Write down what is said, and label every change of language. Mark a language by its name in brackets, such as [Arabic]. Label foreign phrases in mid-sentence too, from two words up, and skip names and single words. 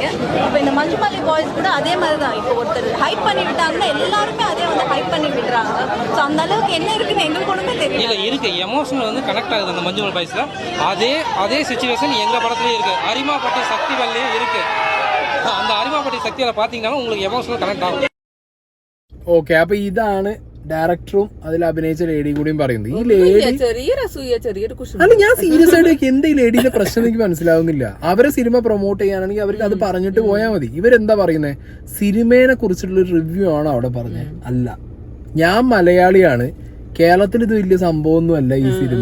[Tamil] இப்போ இந்த மஞ்சுமல்லி பாய்ஸ் கூட அதே மாதிரி தான். இப்போ ஒருத்தர் ஹைப் பண்ணி விட்டாங்கன்னா எல்லாருமே அதே வந்து ஹைப் பண்ணி விடுறாங்க. ஸோ அந்த அளவுக்கு என்ன இருக்குன்னு எங்களுக்கு ஒன்றுமே தெரியல. இருக்கு எமோஷனல் வந்து கனெக்ட் ஆகுது அந்த மஞ்சுமல் பாய்ஸ்ல. அதே சிச்சுவேஷன் எங்க படத்துலயும் இருக்கு, அரிமாப்பட்டி சக்திவேல்லையும் இருக்கு. அந்த அரிமாப்பட்டி சக்திவேலை பாத்தீங்கன்னா உங்களுக்கு [English] emotional connect [Tamil] ஆகும். [Malayalam] ഓക്കെ, അപ്പൊ ഇതാണ് ഡയറക്ടറും അതിൽ അഭിനയിച്ച ലേഡിയും കൂടിയും പറയുന്നത്. ഈ ലേഡി അല്ല, ഞാൻ സീരിയസ് ആയിട്ട് എന്താ ഈ ലേഡിയുടെ പ്രശ്നം എനിക്ക് മനസ്സിലാവുന്നില്ല. അവരെ സിനിമ പ്രൊമോട്ട് ചെയ്യാനാണെങ്കിൽ അവർക്ക് അത് പറഞ്ഞിട്ട് പോയാൽ മതി. ഇവരെന്താ പറയുന്നത്? സിനിമയെ കുറിച്ചിട്ടുള്ള ഒരു റിവ്യൂ ആണോ അവിടെ പറഞ്ഞത്? അല്ല, ഞാൻ മലയാളിയാണ്, കേരളത്തിൽ ഇത് വലിയ സംഭവമൊന്നും അല്ല ഈ സിനിമ.